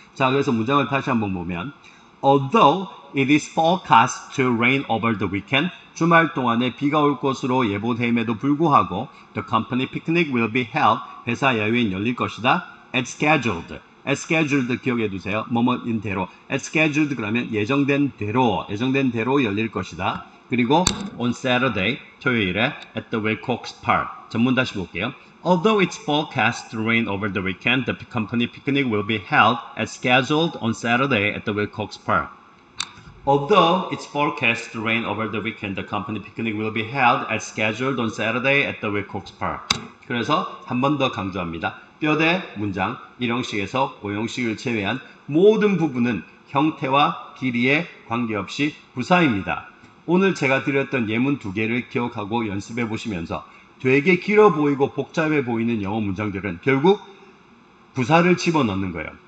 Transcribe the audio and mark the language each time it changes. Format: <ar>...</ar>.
<ko>자, 그래서 문장을 다시 한번 보면</ko> <en>Although it is forecast to rain over the weekend,</en> <ko>주말 동안에 비가 올 것으로 예보됨에도 불구하고</ko> <en>the company picnic will be held,</en> <ko>회사 야유회는 열릴 것이다.</ko> <en>As scheduled. As scheduled</en> <ko>기억해 두세요. 뭐뭐인 대로. As scheduled 그러면 예정된 대로 열릴 것이다.</ko> <en>그리고 on Saturday, 토요일에 at the Wilcox Park.</en> <ko>전문 다시 볼게요.</ko> <en>Although it's forecast to rain over the weekend, the company picnic will be held as scheduled on Saturday at the Wilcox Park. Although it's forecast to rain over the weekend, the company picnic will be held as scheduled on Saturday at the Wilcox Park.</en> <ko>그래서 한 번 더 강조합니다. 뼈대 문장, 1형식에서 5형식을 제외한 모든 부분은 형태와 길이에 관계없이 부사입니다. 오늘 제가 드렸던 예문 2개를 기억하고 연습해 보시면서 되게 길어 보이고 복잡해 보이는 영어 문장들은 결국 부사를 집어넣는 거예요.</ko>